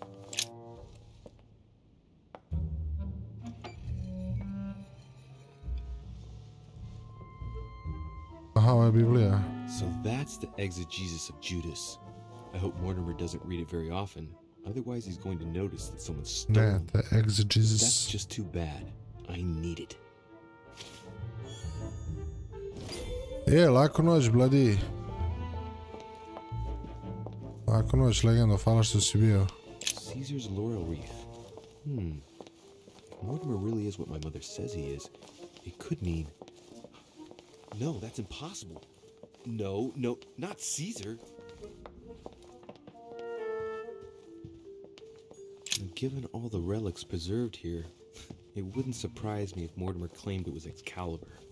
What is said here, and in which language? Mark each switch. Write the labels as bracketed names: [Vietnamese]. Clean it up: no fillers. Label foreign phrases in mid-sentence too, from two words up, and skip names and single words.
[English] Aha, Biblia. So that's the exegesis of Judas. I hope Mortimer doesn't read it very often. Otherwise, he's going to notice that someone's stolen. The exegesis. That's just too bad. I need it. [Serbian] Laku noć, bladi. Laku noć, legendo, hvala što si bio. [English] Caesar's laurel wreath. If Mortimer really is what my mother says he is, it could mean... No, that's impossible. No, not Caesar. And given all the relics preserved here, it wouldn't surprise me if Mortimer claimed it was Excalibur.